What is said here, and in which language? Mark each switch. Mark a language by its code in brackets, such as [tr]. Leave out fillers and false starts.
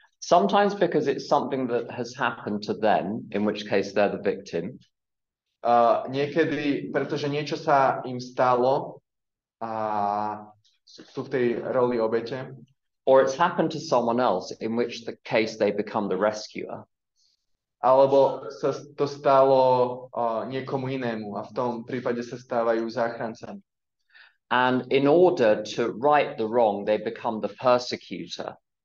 [en] Sometimes because it's something that has happened to them, in which case they're the victim. [sk] Niekedy, pretože niečo sa im stalo a sú v tej roli obete. [en] Or it's happened to someone else, in which the case they become the rescuer. [sk] Alebo sa to stalo niekomu inému a v tom prípade sa stávajú záchrancami. [en] And in order to right the wrong, they become the persecutor.